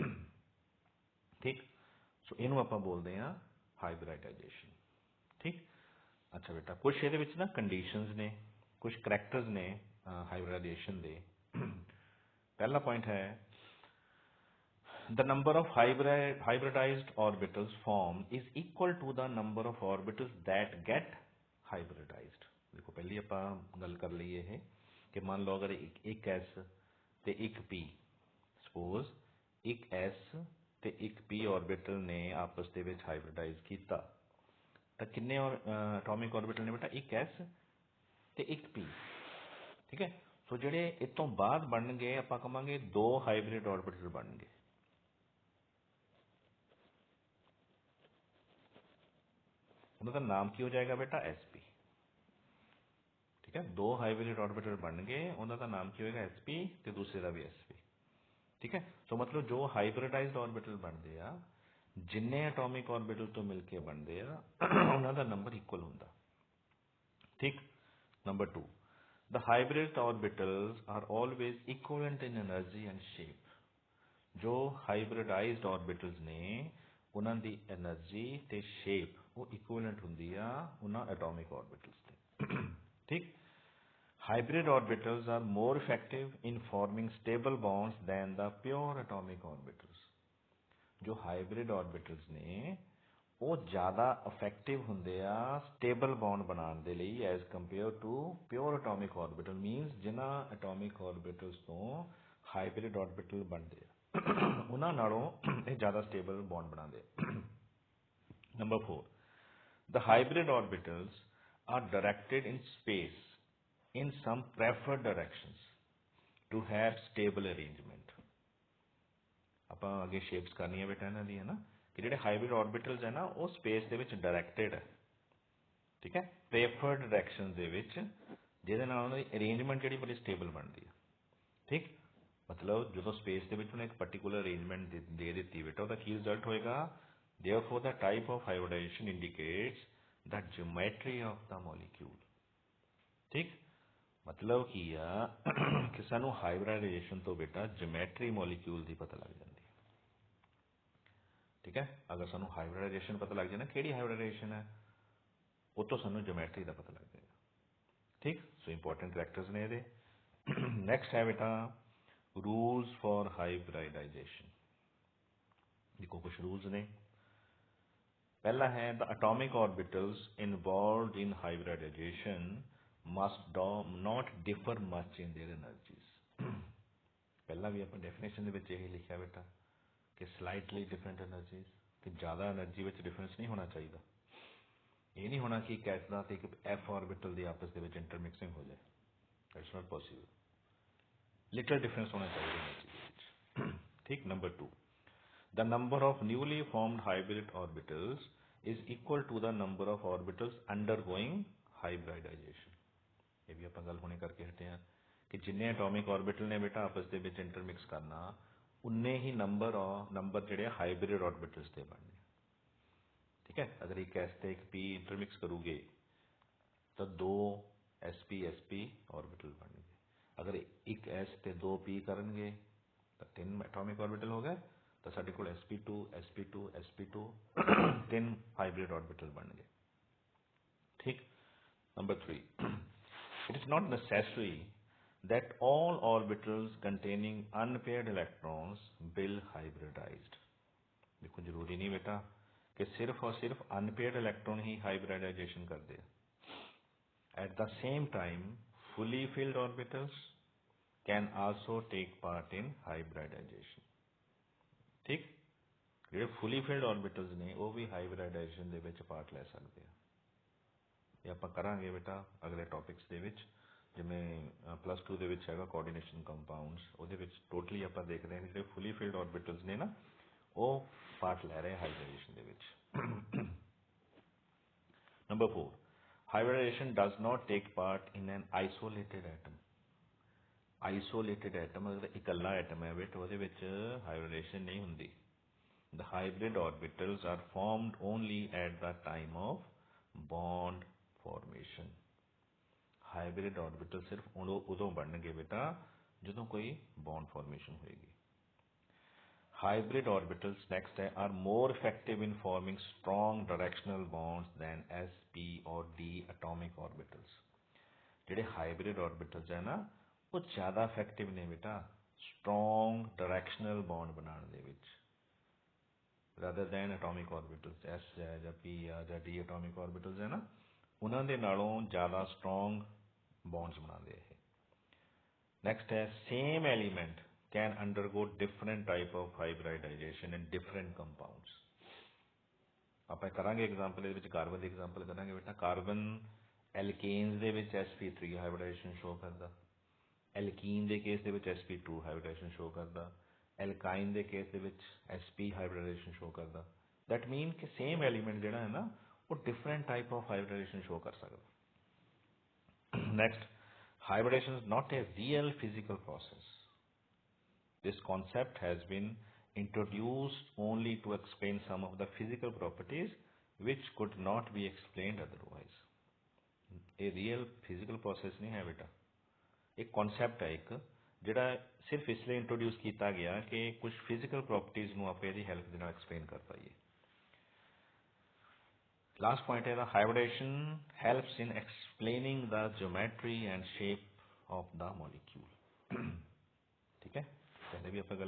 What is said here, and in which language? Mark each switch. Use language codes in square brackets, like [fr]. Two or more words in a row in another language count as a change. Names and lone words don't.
[hi] ठीक, सो इनू आप बोलते हैं हाइब्रिडाइजेशन। [pa] ਠੀਕ, ਅੱਛਾ ਬੇਟਾ ਕੁਛ ਯੇ ਨਾ ਕੰਡੀਸ਼ਨਜ਼ ਨੇ, ਕੁਛ ਕਰੈਕਟਰਜ਼ ਨੇ ਹਾਈਬ੍ਰਿਡਾਈਜ਼ੇਸ਼ਨ ਦੇ। [hi] पहला पॉइंट है [en] The number of hybridized orbitals formed is equal to the number of orbitals that get hybridized. [pa] देखो पहले ਆਪਾਂ ਗੱਲ ਕਰ ਲਈ ਇਹ ਕਿ ਮੰਨ ਲਓ ਅਗਰ ਇੱਕ S ਤੇ ਇੱਕ P, ਸਪੋਜ਼ ਇੱਕ S ਤੇ ਇੱਕ P ऑर्बिटल ने आपस ਦੇ ਵਿੱਚ ਹਾਈਬ੍ਰਿਡਾਈਜ਼ ਕੀਤਾ ਤਾਂ ਕਿੰਨੇ ਐਟੋਮਿਕ ऑर्बिटल ਨੇ ਬੇਟਾ? ਇੱਕ S ਤੇ ਇੱਕ P, ਠੀਕ ਹੈ। ਸੋ ਜਿਹੜੇ ਇਸ ਤੋਂ ਬਾਅਦ ਬਣਨਗੇ ਆਪਾਂ ਕਹਾਂਗੇ ਦੋ ਹਾਈਬ੍ਰਿਡ ऑर्बिटल ਬਣਨਗੇ। ਉਹਨਾਂ ਦਾ ਨਾਮ ਕੀ ਹੋ ਜਾਏਗਾ ਬੇਟਾ? SP, ਠੀਕ ਹੈ। ਦੋ ਹਾਈਬ੍ਰਿਡ ऑर्बिटल ਬਣ ਗਏ, ਉਹਨਾਂ ਦਾ ਨਾਮ ਕੀ ਹੋਏਗਾ? SP ਤੇ ਦੂਸਰੇ ਦਾ ਵੀ SP, ਠੀਕ ਹੈ। ਸੋ ਮਤਲਬ ਜੋ ਹਾਈਬ੍ਰਿਡਾਈਜ਼ਡ ऑर्बिटल ਬਣਦੇ ਆ, ਜਿੰਨੇ ਐਟੋਮਿਕ ऑर्बिटल ਤੋਂ ਮਿਲ ਕੇ ਬਣਦੇ ਆ, ਉਹਨਾਂ ਦਾ ਨੰਬਰ ਇਕੁਅਲ ਹੁੰਦਾ, ਠੀਕ। ਨੰਬਰ 2, [en] the hybrid orbitals are always equivalent in energy and shape। [pa] ਜੋ ਹਾਈਬ੍ਰਿਡਾਈਜ਼ਡ ऑर्बिटल्स ਨੇ ਉਹਨਾਂ ਦੀ એનર્ਜੀ ਤੇ ਸ਼ੇਪ ਉਹ ਇਕੁਇਵਲੈਂਟ ਹੁੰਦੀ ਆ ਉਹਨਾਂ ਐਟੋਮਿਕ ऑर्बिटल्स ਤੇ, ਠੀਕ। [en] Hybrid orbitals are more effective in forming stable bonds than the pure atomic orbitals। [pa] ਜੋ ਹਾਈਬ੍ਰਿਡ ऑर्बिटल्स ਨੇ ਉਹ ਜ਼ਿਆਦਾ ਇਫੈਕਟਿਵ ਹੁੰਦੇ ਆ ਸਟੇਬਲ ਬੌਂਡ ਬਣਾਉਣ ਦੇ ਲਈ [en] as compare to pure atomic [pa] ऑर्बिटल। ਮੀਨਸ ਜਿਨ੍ਹਾਂ ਐਟੋਮਿਕ ऑर्बिटल्स ਤੋਂ ਹਾਈਬ੍ਰਿਡ ऑर्बिटल ਬਣਦੇ ਆ ਉਹਨਾਂ ਨਾਲੋਂ ਇਹ ਜ਼ਿਆਦਾ ਸਟੇਬਲ ਬੌਂਡ ਬਣਾਉਂਦੇ ਆ। ਨੰਬਰ 4, [en] the hybrid orbitals are directed in space in some preferred directions to have stable arrangement। [pa] ਆਪਾਂ ਅੱਗੇ ਸ਼ੇਪਸ ਕਰਨੀਆਂ ਬੇਟਾ ਇਹਨਾਂ ਦੀ, ਹੈ ਨਾ, ਕਿ ਜਿਹੜੇ ਹਾਈਬ੍ਰਿਡ ऑर्बिटल्स ਹੈ ਨਾ ਉਹ ਸਪੇਸ ਦੇ ਵਿੱਚ ਡਾਇਰੈਕਟਿਡ ਹੈ, ਠੀਕ ਹੈ, ਪ੍ਰੇਫਰਡ ਡਾਇਰੈਕਸ਼ਨ ਦੇ ਵਿੱਚ, ਜਿਹਦੇ ਨਾਲ ਉਹਨਾਂ ਦੀ ਅਰੇਂਜਮੈਂਟ ਜਿਹੜੀ ਬੜੀ ਸਟੇਬਲ ਬਣਦੀ ਹੈ, ਠੀਕ। ਮਤਲਬ ਜਦੋਂ ਸਪੇਸ ਦੇ ਵਿੱਚ ਉਹਨੇ ਇੱਕ ਪਰਟੀਕੂਲਰ ਅਰੇਂਜਮੈਂਟ ਦੇ ਦਿੱਤੀ ਬੇਟਾ, ਉਹਦਾ ਕੀ ਰਿਜ਼ਲਟ ਹੋਏਗਾ? [en] Therefore the type of hybridization indicates the geometry of the molecule, [pa] ਠੀਕ। ਮਤਲਬ ਕੀ ਆ ਕਿ ਸਾਨੂੰ ਹਾਈਬ੍ਰਿਡਾਈਜੇਸ਼ਨ ਤੋਂ ਬੇਟਾ ਜਿਓਮੈਟਰੀ ਮੋਲੀਕਿਊਲ ਦੀ ਪਤਾ ਲੱਗ ਜਾਂਦੀ ਹੈ, ਠੀਕ ਹੈ। ਅਗਰ ਸਾਨੂੰ ਹਾਈਬ੍ਰਿਡਾਈਜੇਸ਼ਨ ਪਤਾ ਲੱਗ ਜਾਏ ਨਾ ਕਿਹੜੀ ਹਾਈਬ੍ਰਿਡਾਈਜੇਸ਼ਨ ਹੈ, ਉਹ ਤੋਂ ਸਾਨੂੰ ਜਿਓਮੈਟਰੀ ਦਾ ਪਤਾ ਲੱਗ ਜਾਏਗਾ, ਠੀਕ। ਸੋ ਇੰਪੋਰਟੈਂਟ ਕਰੈਕਟਰਸ ਨੇ ਇਹਦੇ। ਨੈਕਸਟ ਹੈ ਬੇਟਾ [en] rules for hybridization. [pa] ਦੇਖੋ ਕੁਛ ਰੂਲਸ ਨੇ। ਪਹਿਲਾ ਹੈ [en] the atomic orbitals involved in hybridization must not differ much in their energies। [pa] ਪਹਿਲਾਂ ਵੀ ਆਪਾਂ ਡੈਫੀਨੇਸ਼ਨ ਦੇ ਵਿੱਚ ਇਹ ਲਿਖਿਆ ਬੇਟਾ ਕਿ [en] slightly different energies, [pa] ਕਿ ਜ਼ਿਆਦਾ ਐਨਰਜੀ ਵਿੱਚ ਡਿਫਰੈਂਸ ਨਹੀਂ ਹੋਣਾ ਚਾਹੀਦਾ। ਇਹ ਨਹੀਂ ਹੋਣਾ ਕਿ ਇੱਕ ਐਸ ਦਾ ਤੇ ਇੱਕ F ऑर्बिटल ਦੀ ਆਪਸ ਦੇ ਵਿੱਚ ਇੰਟਰਮਿਕਸਿੰਗ ਹੋ ਜਾਏ, [en] it's not possible. little difference [pa] ਹੋਣਾ ਚਾਹੀਦਾ ਐਨਰਜੀ ਦੇ ਵਿੱਚ, ਠੀਕ। ਨੰਬਰ 2, [en] the number of newly formed hybrid orbitals is equal to the number of orbitals undergoing hybridization। [pa] ਇਹ ਵੀ ਆਪਾਂ ਗੱਲ ਹੁਣੇ ਕਰਕੇ ਹਟੇ ਹਾਂ ਕਿ ਜਿੰਨੇ ਐਟੋਮਿਕ ऑर्बिटल ਨੇ ਬੇਟਾ ਆਪਸ ਦੇ ਵਿੱਚ ਇੰਟਰਮਿਕਸ ਕਰਨਾ, ਉਨੇ ਹੀ ਨੰਬਰ ਜਿਹੜੇ ਹਾਈਬ੍ਰਿਡ ऑर्बिटल्स ਤੇ ਬਣਨੇ, ਠੀਕ ਹੈ। ਅਗਰ ਇੱਕ S ਤੇ ਇੱਕ P ਇੰਟਰਮਿਕਸ ਕਰੂਗੇ ਤਾਂ ਦੋ SP ऑर्बिटल ਬਣਨਗੇ। ਅਗਰ ਇੱਕ S ਤੇ ਦੋ P ਕਰਨਗੇ ਤਾਂ 3 ਐਟੋਮਿਕ ऑर्बिटल ਹੋ ਗਏ, ਤਾਂ ਸਾਡੇ ਕੋਲ sp2 ਤਿੰਨ ਹਾਈਬ੍ਰਿਡ ऑर्बिटल ਬਣ ਗਏ, ਠੀਕ। ਨੰਬਰ 3, [en] it is not necessary that all orbitals containing unpaired electrons will hybridized। [pa] ਦੇਖੋ ਜ਼ਰੂਰੀ ਨਹੀਂ ਬੇਟਾ ਕਿ ਸਿਰਫ ਔਰ ਸਿਰਫ ਅਨਪੇਅਰਡ ਇਲੈਕਟ੍ਰੋਨ ਹੀ ਹਾਈਬ੍ਰਿਡਾਈਜੇਸ਼ਨ ਕਰਦੇ ਆ। [en] at the same time fully filled orbitals can also take part in hybridization, [pa] ਠੀਕ। ਜਿਹੜੇ [en] fully filled [pa] ऑर्बिटल्स ਨੇ ਉਹ ਵੀ ਹਾਈਬ੍ਰਿਡਾਈਜੇਸ਼ਨ ਦੇ ਵਿੱਚ ਪਾਰਟ ਲੈ ਸਕਦੇ ਆ। ਇਹ ਆਪਾਂ ਕਰਾਂਗੇ ਬੇਟਾ ਅਗਲੇ ਟੌਪਿਕਸ ਦੇ ਵਿੱਚ, ਜਿਵੇਂ +2 ਦੇ ਵਿੱਚ ਹੈਗਾ [en] coordination compounds, [pa] ਉਹਦੇ ਵਿੱਚ ਟੋਟਲੀ ਆਪਾਂ ਦੇਖਦੇ ਹਾਂ ਜਿਹੜੇ [en] fully filled [pa] ऑर्बिटल्स ਨੇ ਨਾ ਉਹ ਪਾਰਟ ਲੈ ਰਹੇ ਹਾਈਬ੍ਰਿਡਾਈਜੇਸ਼ਨ ਦੇ ਵਿੱਚ। ਨੰਬਰ 4, [en] hybridization does not take part in an isolated atom। isolated atom [pa] ਅਗਰ ਇਕੱਲਾ ਐਟਮ ਹੈ ਬੇਟ ਉਹਦੇ ਵਿੱਚ ਹਾਈਬ੍ਰਿਡੇਸ਼ਨ ਨਹੀਂ ਹੁੰਦੀ। [en] The hybrid orbitals are formed only at the time of bond formation। [pa] ਹਾਈਬ੍ਰਿਡ ऑर्बिटल ਸਿਰਫ ਉਦੋਂ ਬਣਨਗੇ ਬੇਟਾ ਜਦੋਂ ਕੋਈ [en] bond formation [pa] ਹੋਏਗੀ। [en] Hybrid orbitals next are more effective in forming strong directional bonds than S, P or D atomic orbitals। [pa] ਜਿਹੜੇ ਹਾਈਬ੍ਰਿਡ ऑर्बिटल्स ਹੈ ਨਾ ਉਹ ਜ਼ਿਆਦਾ ਇਫੈਕਟਿਵ ਨੇ ਬੇਟਾ [en] strong directional bond [pa] ਬਣਾਉਣ ਦੇ ਵਿੱਚ [en] rather than atomic orbitals [pa] S ਹੈ ਜਾਂ P ਆ ਜਾਂ [en] D atomic orbitals [pa] ਹੈ ਨਾ ਉਹਨਾਂ ਦੇ ਨਾਲੋਂ ਜ਼ਿਆਦਾ [en] strong bonds [pa] ਬਣਾਉਂਦੇ ਇਹ [en] next ਹੈ same element can undergo different type of hybridization in different compounds [pa] ਆਪਾਂ ਕਰਾਂਗੇ ਐਗਜ਼ਾਮਪਲ ਇਹਦੇ ਵਿੱਚ ਕਾਰਬਨ ਦੀ ਐਗਜ਼ਾਮਪਲ ਕਰਾਂਗੇ ਬੇਟਾ ਕਾਰਬਨ ਐਲਕੇਨਸ ਦੇ ਵਿੱਚ sp3 ਹਾਈਬ੍ਰਿਡਾਈਜੇਸ਼ਨ ਸ਼ੋ ਕਰਦਾ ਐਲਕੀਨ ਦੇ ਕੇਸ ਦੇ ਵਿੱਚ sp2 ਹਾਈਬ੍ਰਿਡਾਈਜੇਸ਼ਨ ਸ਼ੋ ਕਰਦਾ ਐਲਕਾਈਨ ਦੇ ਕੇਸ ਦੇ ਵਿੱਚ sp ਹਾਈਬ੍ਰਿਡਾਈਜੇਸ਼ਨ ਸ਼ੋ ਕਰਦਾ [en] that mean [pa] ਕਿ [en] same element [pa] ਜਿਹੜਾ ਹੈ ਨਾ ਉਹ [en] different type of hybridization [pa] ਸ਼ੋ ਕਰ ਸਕਦਾ ਨੈਕਸਟ [en] hybridization is not a real physical process. This concept has been introduced only to explain some of the physical properties which could not be explained otherwise. A real physical process [hi] नहीं है बेटा एक concept है एक [pa] ਜਿਹੜਾ ਸਿਰਫ ਇਸ ਲਈ ਇੰਟਰੋਡਿਊਸ ਕੀਤਾ ਗਿਆ ਕਿ ਕੁਝ [en] physical properties [pa] ਨੂੰ ਆਪਾਂ ਇਹਦੀ ਹੈਲਪ ਦੇ ਨਾਲ ਐਕਸਪਲੇਨ ਕਰ ਪਾਈਏ [en] last point ਹੈ the hybridization helps in explaining the geometry and shape of the molecule [pa] ਠੀਕ ਹੈ ਪਹਿਲੇ ਵੀ ਆਪਾਂ ਗੱਲ